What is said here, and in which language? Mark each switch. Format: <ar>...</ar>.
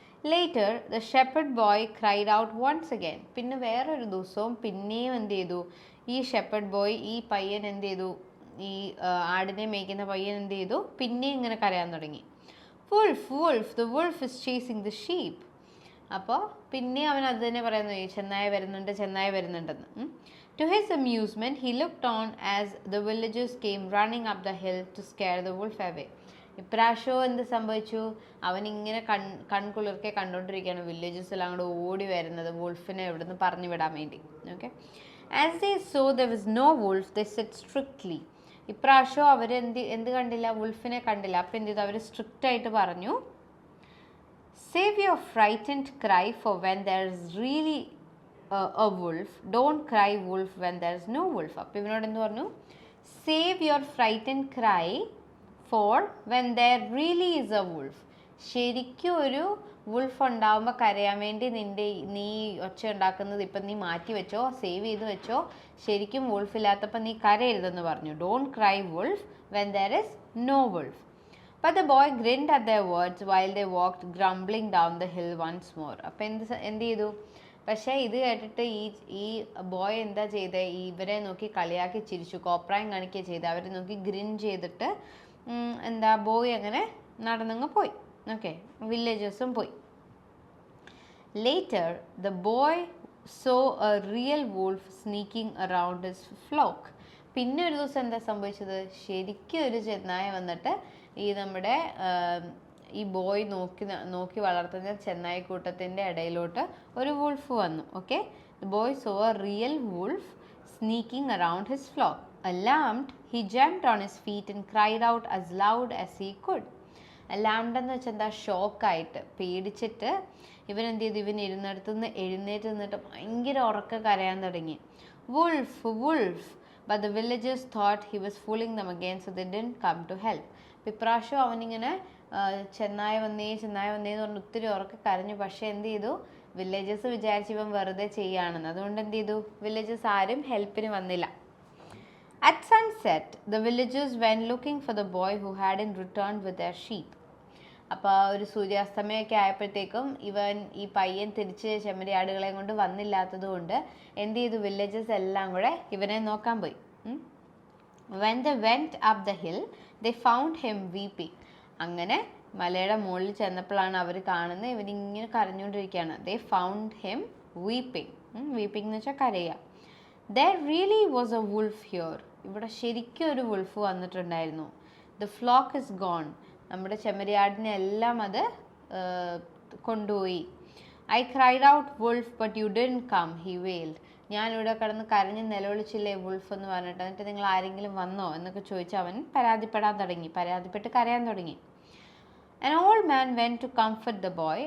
<en>Later the shepherd boy cried out once again.</en> <ml>പിന്നെ വേറൊരു ദിവസവും പിന്നെയും എന്ത് ചെയ്തു? ഈ ഷെപ്പർഡ് ബോയ്, ഈ പയ്യൻ എന്ത് ചെയ്തു? ഈ ആടിനെ മേയ്ക്കുന്ന പയ്യൻ എന്ത് ചെയ്തു? പിന്നെയും ഇങ്ങനെ കരയാൻ തുടങ്ങി.</ml> <en>Wolf wolf, the wolf is chasing the sheep.</en> <ml>അപ്പോൾ പിന്നെ അവൻ അത് തന്നെ പറയുന്നു, ചെന്നായ വരുന്നുണ്ടെന്ന്.</ml> <en>To his amusement, he looked on as the villagers came running up the hill to scare the wolf away.</en> <ml>ഇപ്രാവശ്യവും എന്ത് സംഭവിച്ചു? അവനിങ്ങനെ കൺകുളിർക്കെ കണ്ടുകൊണ്ടിരിക്കുകയാണ് വില്ലേജസ് എല്ലാം കൂടെ ഓടി വരുന്നത് വുൾഫിനെ എവിടുന്ന് പറഞ്ഞു വിടാൻ വേണ്ടി.</ml> <en>Okay, as they saw there was no wolf, they said strictly.</en> <ml>ഇപ്രാവശ്യം അവർ എന്ത് കണ്ടില്ല? വുൾഫിനെ കണ്ടില്ല. അപ്പം എന്ത് ചെയ്തു? അവർ സ്ട്രിക്റ്റ് ആയിട്ട് പറഞ്ഞു,</ml> <en>save your frightened cry for when there is really a wolf. Don't cry wolf when there is no wolf.</en> <ml>അപ്പോൾ ഇവനോട് എന്ത് പറഞ്ഞു?</ml> <en>save your frightened cry for when there really is a wolf.</en> <ml>ശരിക്കും ഒരു wolf ഉണ്ടാവുമ്പോൾ കരയാൻ വേണ്ടി നീ ഒച്ച ഉണ്ടാക്കുന്നത് ഇപ്പം നീ മാറ്റി വെച്ചോ, സേവ് ചെയ്ത് വെച്ചോ. ശരിക്കും വുൾഫ് ഇല്ലാത്തപ്പോൾ നീ കരയരുതെന്ന് പറഞ്ഞു.</ml> <en>Don't cry wolf when there is no wolf. But the boy grinned at their words while they walked grumbling down the hill once more.</en> <ml>അപ്പം എന്ത് ചെയ്തു? പക്ഷേ ഇത് കേട്ടിട്ട് ഈ ബോയ് എന്താ ചെയ്തത്? ഇവരെ നോക്കി കളിയാക്കി ചിരിച്ചു, കോപ്രായം കാണിക്കുക ചെയ്ത്. അവരെ നോക്കി ഗ്രിൻ ചെയ്തിട്ട് ബോയ് അങ്ങനെ നടന്നങ്ങ് പോയി. ഓക്കെ, വില്ലേജേഴ്സും പോയി.</ml> <en>Later the boy saw a real wolf sneaking around his flock.</en> <ml>പിന്നെ ഒരു ദിവസം എന്താ സംഭവിച്ചത്? ശരിക്കും ഒരു ചെന്നായ വന്നിട്ട് ഈ നമ്മുടെ ഈ ബോയ് നോക്കി വളർത്തുന്ന ചെന്നായിക്കൂട്ടത്തിൻ്റെ ഇടയിലോട്ട് ഒരു വുൾഫ് വന്നു. Okay,</ml> <en>The boy saw a real wolf sneaking around his flock. Alarmed, he jumped on his feet and cried out as loud as he could.</en> <ml>Alarmed എന്ന് വെച്ചാൽ എന്താ, ഷോക്കായിട്ട്, പേടിച്ചിട്ട് ഇവൻ എന്ത് ചെയ്തു, ഇവൻ ഇരുന്നിടത്തുനിന്ന് എഴുന്നേറ്റ് നിന്നിട്ട് ഭയങ്കര ഉറക്കെ കരയാൻ തുടങ്ങി.</ml> <en>Wolf wolf. But the villagers thought he was fooling them again, so they didn't come to help.</en> <ml>ഇപ്രാവശ്യം അവനിങ്ങനെ ചെന്നായ വന്നേ എന്ന് പറഞ്ഞ് ഒത്തിരി ഉറക്കെ കരഞ്ഞു. പക്ഷെ എന്ത് ചെയ്തു, വില്ലേജേഴ്സ് വിചാരിച്ച് ഇവൻ വെറുതെ ചെയ്യാണെന്ന്. അതുകൊണ്ട് എന്ത് ചെയ്തു, വില്ലേജേഴ്സ് ആരും ഹെൽപ്പിന് വന്നില്ല. At sunset, the villagers went looking for the boy who hadn't returned with their sheep. അപ്പോൾ ഒരു സൂര്യാസ്തമയമൊക്കെ ആയപ്പോഴത്തേക്കും ഈ പയ്യൻ തിരിച്ച് ചെമ്മരിയാടുകളെയും കൊണ്ട് വന്നില്ലാത്തത് കൊണ്ട് എന്ത് ചെയ്തു, വില്ലേജേഴ്സ് എല്ലാം കൂടെ ഇവനെ നോക്കാൻ പോയി.</ml> <en>When they went up the hill, they found him weeping.</en> <ml>അങ്ങനെ മലയുടെ മുകളിൽ ചെന്നപ്പോഴാണ് അവർ കാണുന്നത് ഇവനിങ്ങനെ കരഞ്ഞുകൊണ്ടിരിക്കുകയാണ്.</ml> <en>They found him weeping. weeping</en> <ml>എന്ന് വെച്ചാൽ കരയുക.</ml> <en>There really was a wolf here.</en> <ml>ഇവിടെ ശരിക്കും ഒരു വുൾഫ് വന്നിട്ടുണ്ടായിരുന്നു.</ml> <en>The flock is gone.</en> <ml>നമ്മുടെ ചെമ്മരിയാടിനെ എല്ലാം അത് കൊണ്ടുപോയി.</ml> <en>I cried out wolf but you didn't come, he wailed.</en> <ml>ഞാനിവിടെ കിടന്ന് കരഞ്ഞ് നിലവിളിച്ചില്ലേ വുൾഫ് എന്ന് പറഞ്ഞിട്ട്, എന്നിട്ട് നിങ്ങൾ ആരെങ്കിലും വന്നോ എന്നൊക്കെ ചോദിച്ച് അവൻ പരാതിപ്പെട്ട് കരയാൻ തുടങ്ങി.</ml> <en>An old man went to comfort the boy.</en>